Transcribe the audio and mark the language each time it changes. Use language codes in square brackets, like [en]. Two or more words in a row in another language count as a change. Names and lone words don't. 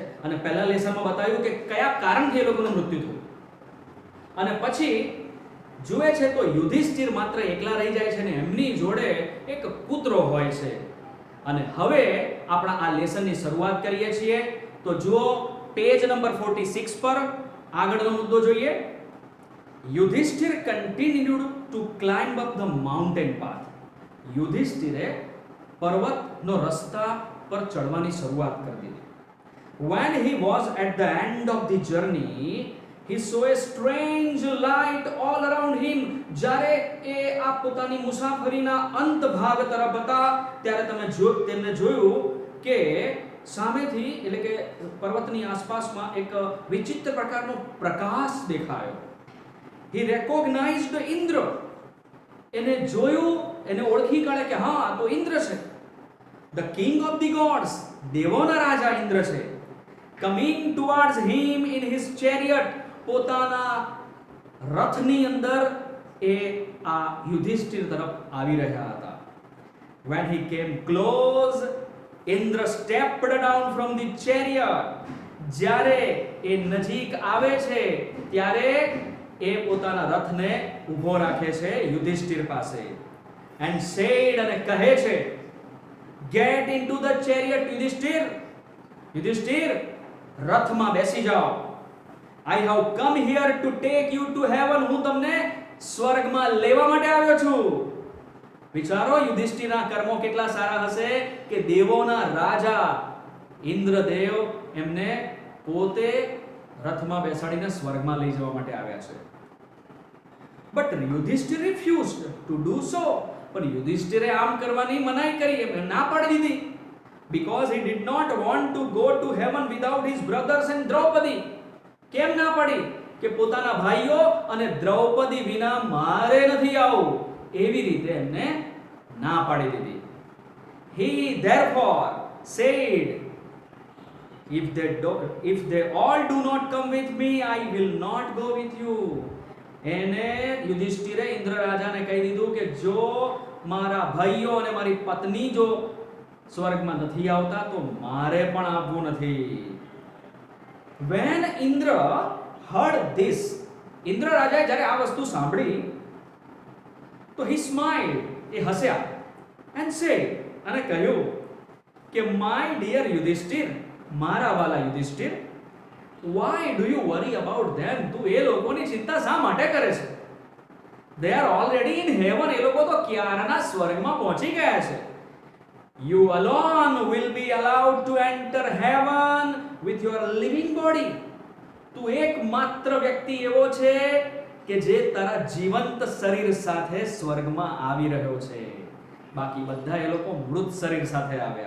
[gu] અને પહેલા લેસનમાં બતાવ્યું કે કયા કારણથી એ લોકોનું મૃત્યુ થયું અને પછી જુએ છે તો યુધિષ્ઠિર માત્ર એકલા રહી જાય છે ને એમની જોડે એક કૂતરો હોય છે. અને હવે આપણા આ લેસનની શરૂઆત કરીએ છીએ. તો જુઓ પેજ નંબર 46 પર આગળનો મુદ્દો જોઈએ. [en] યુધિષ્ઠિર continued to climb up the mountain path. [gu] યુધિષ્ઠિરે પર્વતનો રસ્તા પર ચડવાની શરૂઆત કરી દીધી. [en] When he was at the end of the journey, he saw a strange light all around him. [gu] જ્યારે એ આ પોતાની મુસાફરીના અંત ભાગ તરફ હતા ત્યારે તેમને જોયું કે સામેથી એટલે કે પર્વતની આસપાસમાં એક વિચિત્ર પ્રકારનો પ્રકાશ દેખાયો. [en] He recognized Indra. [gu] એને જોયું, એને ઓળખી કાઢે કે હા આ તો ઇન્દ્ર છે. [en] The king of the gods, [gu] દેવોના રાજા ઇન્દ્ર છે. [en] Coming towards him in his chariot, [gu] પોતાના રથની અંદર એ આ યુધિષ્ઠિર તરફ આવી રહ્યા હતા. [en] When he came close, Indra stepped down from the chariot. [gu] જ્યારે એ નજીક આવે છે ત્યારે એ પોતાના રથને ઊભો રાખે છે યુધિષ્ઠિર પાસે [en] and said [gu] અને કહે છે, [en] get into the chariot યુધિષ્ઠિર. [gu] યુધિષ્ઠિર રથમાં બેસી જાઓ. [en] I have come here to take you to heaven. [gu] હું તમને સ્વર્ગમાં લેવા માટે આવ્યો છું. વિચારો યુધિષ્ઠિરના કર્મો કેટલા સારા હશે કે દેવોના રાજા ઇન્દ્રદેવ એમને પોતે રથમાં બેસાડીને સ્વર્ગમાં લઈ જવા માટે આવ્યા છે. [en] But Yudhishthir refused to do so. [gu] પણ યુધિષ્ઠિરે આમ કરવાની મનાઈ કરી, એમને ના પાડી દીધી. [en] Because he did not want to go to heaven without his brothers and Draupadi. [gu] કેમ ના પાડી? કે પોતાના ભાઈઓ અને દ્રૌપદી વિના મારે નથી આવવું, એવી રીતે એમને ના પાડી દીધી. [en] He therefore said, if they all do not come with me, I will not go with you. [gu] એને યુધિષ્ઠિરે ઇન્દ્ર રાજાને કહી દીધું કે જો મારા ભાઈઓ અને મારી પત્ની જો સ્વર્ગમાં નથી આવતા તો મારે પણ આવવું નથી. [en] When Indra heard this, [gu] ઇન્દ્ર રાજાએ જ્યારે આ વસ્તુ સાંભળી તો [en] he smiled, [gu] એ હસ્યા [en] and said, [gu] અને કહ્યું કે [en] my dear [gu] યુધિષ્ઠિર, મારા વાલા યુધિષ્ઠિર, [en] why do you worry about them? [gu] તું એ લોકોની ચિંતા શા માટે કરે છે? [en] They are already in heaven. [gu] એ લોકો તો ક્યારના સ્વર્ગમાં પહોંચી ગયા છે. [en] You alone will be allowed to enter heaven with your living body. [gu] તું એકમાત્ર વ્યક્તિ એવો છે કે જે તારા જીવંત શરીર સાથે સ્વર્ગમાં આવી રહ્યો છે. બાકી બધા એ લોકો મૃત શરીર સાથે આવ્યા.